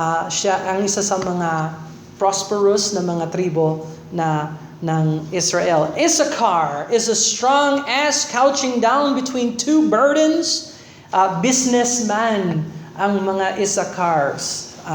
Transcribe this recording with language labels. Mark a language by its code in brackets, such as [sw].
[tl] Siya ang isa sa mga prosperous na mga tribo ng Israel. [en] Issachar is a strong ass couching down between two burdens. [tl] Businessman ang mga Issachars.